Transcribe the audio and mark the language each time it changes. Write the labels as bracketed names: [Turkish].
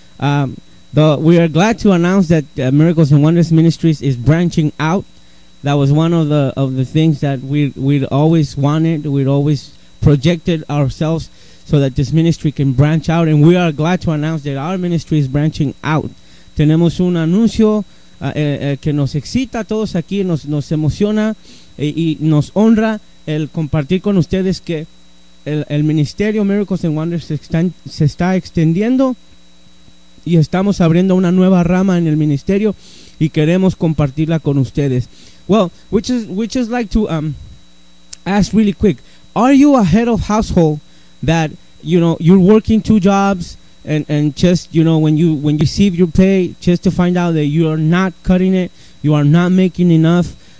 [English] We are glad to announce that Miracles and Wonders Ministries is branching out. That was one of the things that we'd always wanted. We'd always projected ourselves so that this ministry can branch out. And we are glad to announce that our ministry is branching out. [Spanish] Tenemos un anuncio que nos excita a todos aquí, nos emociona y nos honra el compartir con ustedes que el ministerio Miracles and Wonders se está extendiendo, y estamos abriendo una nueva rama en el ministerio y queremos compartirla con ustedes. [English] Well, we just like to ask really quick, are you a head of household that, you know, you're working 2 jobs and just, you know, when you receive your pay, just to find out that you are not cutting it, you are not making enough,